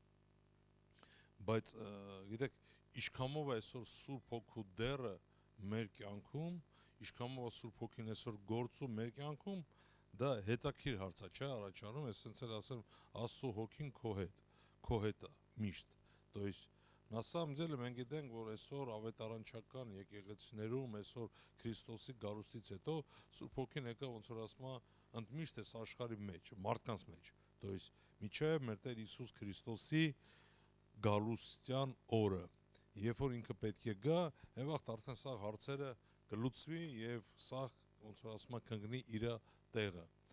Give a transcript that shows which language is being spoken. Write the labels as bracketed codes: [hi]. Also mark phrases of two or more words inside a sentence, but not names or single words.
[hy] Բայց գիտեք, ինչքանով է այսօր Սուրբ Հոգու դերը մեր կյանքում, ինչքանով է Սուրբ Հոգին այսօր գործում մեր կյանքում, դա հետաքրքիր հարց է, չէ՞, առաջանում, ես ասենց էլ ասեմ, Աստծո Հոգին քո հետ է միշտ։ [ru] То есть на самом деле [hy] մենք գիտենք, որ այսօր ավետարանչական եկեղեցիներում, այսօր Քրիստոսի գալուստից հետո Սուրբ Հոգին եկավ ոնց որ ասում է ընդմիշտ այս աշխարհի մեջ, մարդկանց մեջ։ [ru] То есть [hy] միջև մեր Տեր Հիսուս Քրիստոսի գալուստյան օրը, երբ որ ինքը պետք է գա, այն վաղ արդեն սա հարցերը կլուծվի եւ սա ոնց որ ասում է կընկնի իր տեղը։